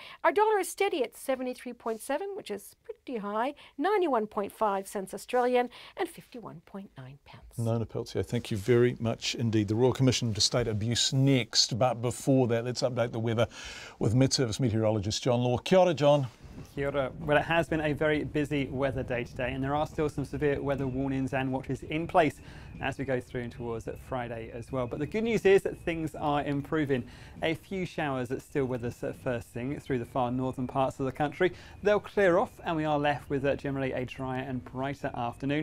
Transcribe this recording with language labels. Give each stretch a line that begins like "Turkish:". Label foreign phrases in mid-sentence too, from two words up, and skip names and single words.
English: Our dollar is steady at 73.7, which is pretty high, 91.5 cents Australian and 51.9 pence. Nona Peltier, thank you very much indeed. The Royal Commission into State Abuse next, but before that, let's update the weather with Mid-Service meteorologist John Law.
Māori: Kia ora, John. Kia ora.
English: Well, it has been a very busy weather day today, and there are still some severe weather warnings and watches in place as we go through towards Friday as well. But the good news is that things are improving. A few showers that still with us first thing through the far northern parts of the country. They'll clear off, and we are left with generally a drier and brighter afternoon.